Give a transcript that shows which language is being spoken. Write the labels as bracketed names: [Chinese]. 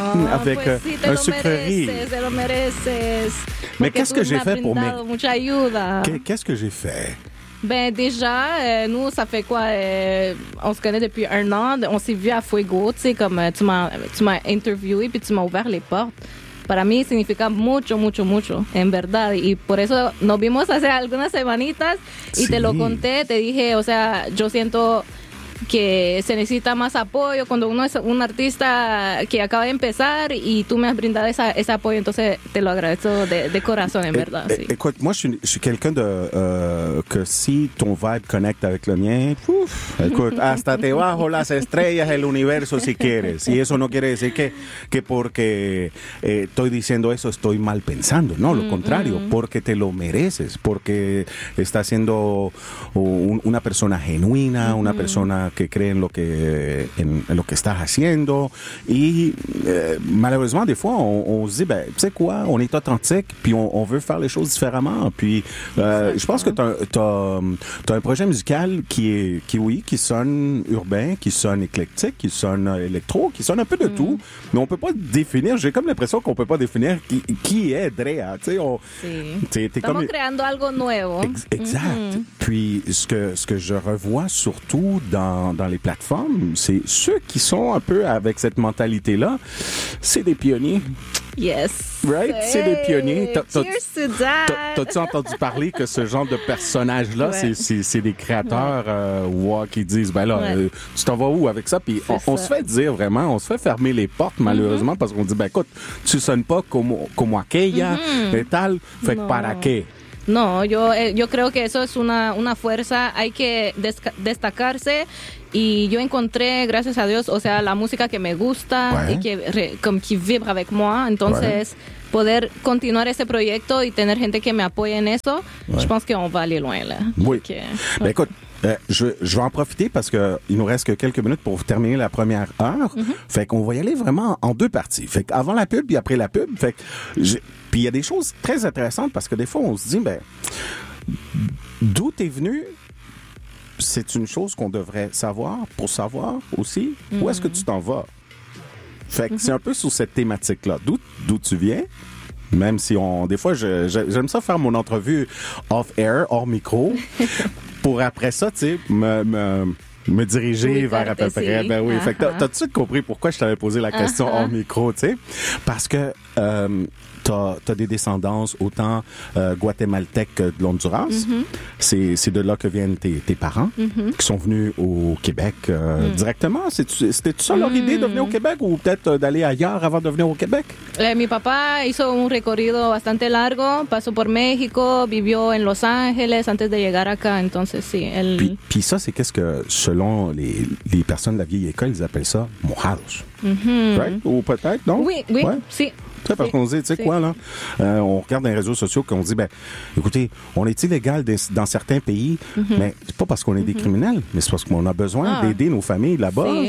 [French] avec [Spanish] pues si, [French] un sucrerie. [Spanish] Te lo mereces. [French] Mais qu'est-ce que j'ai fait pour mes... [Spanish] Mucha ayuda. [French] Qu'est-ce que j'ai fait? Ben déjà, nous, ça fait quoi? On se connaît depuis un an. On s'est vu à Fuego, tu sais, comme tu m'as interviewé puis tu m'as ouvert les portes. [Spanish] Para mí significa mucho, mucho, mucho, en verdad. Y por eso nos vimos hace algunas semanitas y sí. Te lo conté, te dije, o sea, yo siento que se necesita más apoyo cuando uno es un artista que acaba de empezar y tú me has brindado ese apoyo, entonces te lo agradezco de corazón, en verdad. Sí. [French] Écoute, moi, je suis quelqu'un de que si ton vibe connecte avec le mien, uf, écoute, [Spanish] hasta te bajo las estrellas del universo si quieres. Y eso no quiere decir que porque estoy diciendo eso estoy mal pensando. No, lo contrario, porque te lo mereces, porque estás siendo una persona genuina, una persona que creen lo que en lo que estás haciendo y [French] malheureusement des fois on se dit ben tu sais quoi, on est authentique puis on veut faire les choses différemment puis je pense que t'as un projet musical qui sonne urbain, qui sonne éclectique, qui sonne électro, qui sonne un peu de tout, mais on peut pas définir, j'ai comme l'impression qu'on peut pas définir qui est Drea, tu sais, on t'es comme [Spanish] creando algo nuevo. [French] Exact. Puis ce que je revois surtout dans les plateformes, c'est ceux qui sont un peu avec cette mentalité-là, c'est des pionniers. [English] Yes. Right? Hey. [French] C'est des pionniers. [English] Cheers to that! [French] T'as-tu entendu parler que ce genre de personnage-là, ouais. c'est des créateurs qui disent, ben là, ouais. Tu t'en vas où avec ça? Puis on se fait dire vraiment, on se fait fermer les portes, malheureusement, parce qu'on dit, ben écoute, tu sonnes pas comme aquella, et tal, fait que [Spanish] para qué? No, yo creo que eso es una fuerza, hay que destacarse y yo encontré, gracias a Dios, o sea, la música que me gusta y que vibra [French] avec moi, [Spanish] entonces poder continuar ese proyecto y tener gente que me apoye en eso, [French] je pense que on va aller loin là. Oui. Okay. Ben écoute, je vais en profiter parce que il nous reste que quelques minutes pour terminer la première heure. Fait qu'on va y aller vraiment en deux parties. Fait qu'avant la pub puis après la pub, fait que puis il y a des choses très intéressantes parce que des fois on se dit ben d'où t'es venu, c'est une chose qu'on devrait savoir pour savoir aussi où est-ce que tu t'en vas. Fait que c'est un peu sous cette thématique là, d'où tu viens. Même si j'aime ça faire mon entrevue off air, hors micro, pour après ça, tu sais, me diriger vers à peu près. Ben oui, fait que t'as tout de suite compris pourquoi je t'avais posé la question hors micro, tu sais. Parce que t'as des descendances autant guatémaltèques que de l'Honduras. C'est de là que viennent tes parents, qui sont venus au Québec directement. C'était ça leur idée de venir au Québec ou peut-être d'aller ailleurs avant de venir au Québec? [Spanish] Mi papá hizo un recorrido bastante largo. Pasó por México, vivió en Los Ángeles antes de llegar acá. Entonces, sí, él... [French] Puis ça, c'est qu'est-ce que, selon les personnes de la vieille école, ils appellent ça mojados. Right? Ou peut-être, non? Oui, oui, ouais. Sí. Tu sais, parce qu'on dit, tu sais quoi, là, on regarde dans les réseaux sociaux qu'on dit, ben, écoutez, on est illégal dans certains pays, mais c'est pas parce qu'on est des criminels, mais c'est parce qu'on a besoin d'aider nos familles là-bas. C'est...